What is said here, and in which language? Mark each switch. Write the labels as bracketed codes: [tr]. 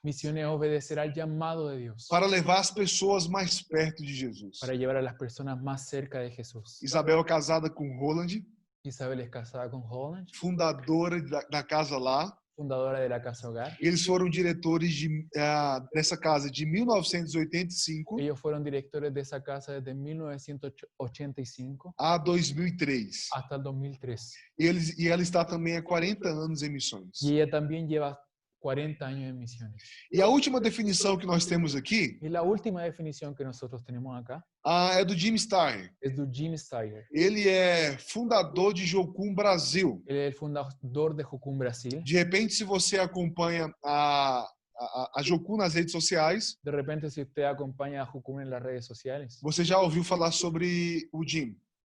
[es] misiones es obedecer al llamado de Dios [pt] para levar as pessoas mais perto de Jesus. [es] para llevar a las personas más cerca de Jesús. [pt] Isabel é casada com Roland, [es] Isabel es casada con Holland, [pt] fundadora da casa lá. [es] fundadora de la Casa Hogar. [pt] Eles foram diretores dessa casa de 1985 [es] Ellos fueron directores de esa casa desde 1985 [pt] a 2003. [es] hasta el 2003. [pt] E ela está também há 40 anos em missões. [es] Y ella también lleva 40 años en misiones. [pt] E a última definição que nós temos aqui [es] Y la última definición que nosotros tenemos acá [pt] é do Jim Starr. [es] es de Jim Steyer. [pt] Ele é fundador de Jocum Brasil. [es] Él es el fundador de Jocum Brasil. [pt] De repente, se você acompanha a Jocum nas redes sociais, [es] De repente, si usted acompaña a Jocum en las redes sociales, [pt] você já ouviu falar sobre o Jim.